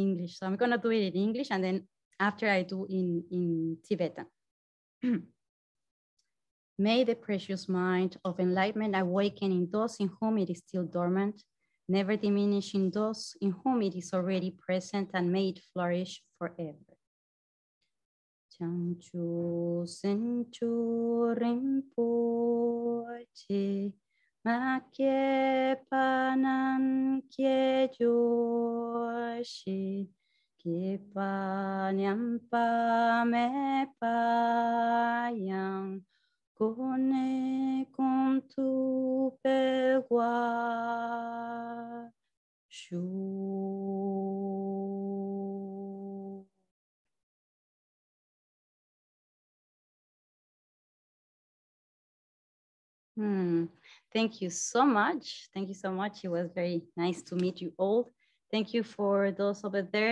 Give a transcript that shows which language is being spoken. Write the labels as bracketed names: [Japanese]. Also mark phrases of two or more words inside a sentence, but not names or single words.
[English] So I'm gonna do it in English, and then after I do in Tibetan. May the precious mind of enlightenment awaken in those in whom it is still dormant, never diminish in those in whom it is already present, and may it flourish forever. [Tibetan] བྱང་ཆུབ་སེམས་མཆོག་རིན་པོ་ཆེ། མ་སྐྱེས་པ་རྣམས་སྐྱེས་གྱུར་ཅིག སྐྱེས་པ་ཉམས་པ་མེད་པ་ཡང་། གོང་ནས་གོང་དུ་འཕེལ་བར་ཤོག. [English] Thank you so much. Thank you so much. It was very nice to meet you all. Thank you for those over there.